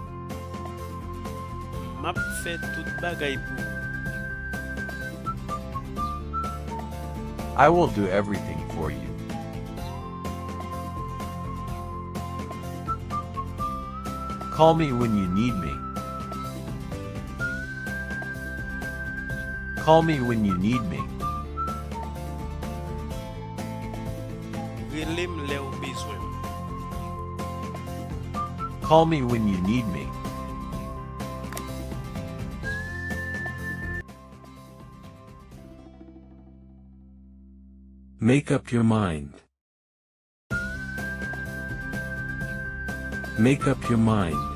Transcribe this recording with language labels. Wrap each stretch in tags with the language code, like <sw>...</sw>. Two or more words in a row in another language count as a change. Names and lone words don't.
<ht>Map fè tout bagay pou.</ht> <en>I will do everything for you. Call me when you need me. Call me when you need me.</en> <ht>Relem le ou bezwen.</ht> <en>Call me when you need me. Make up your mind. Make up your mind.</en>